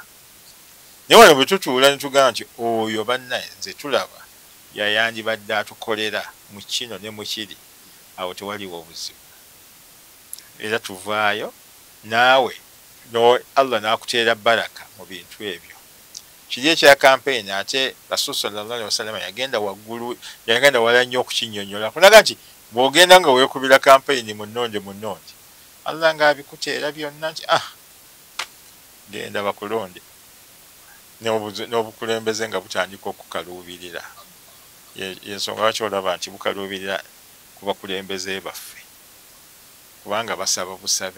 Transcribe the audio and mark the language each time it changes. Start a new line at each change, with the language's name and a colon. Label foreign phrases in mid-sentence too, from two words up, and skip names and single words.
Ganda: Naye wano bwe tutuula ne tugamba nti oyo bannaye nze tulaba yayandibadde atukolera mu kino ne mu kiri, awo tewaliwo obuzibu. Era tuvaayo naawe Allah n'akuteera baraka mu bintu ebyo. Kiri ekya campaign ate Rasul
Arabic: صلى الله عليه وسلم
Ganda: yagenda waggulu, yagenda wala nnyo okukinnyonnyola. Kunaga nti bw'ogenda nga weekubira campaign munnonde Allah ng'abikuteera byonna nti genda bakulonde n'obukulembeze nga butandika okukaluubirira. Yensonga lwaki olaba nti bukaluubirira ku bakulembeze baffe, kubanga basaba busabe.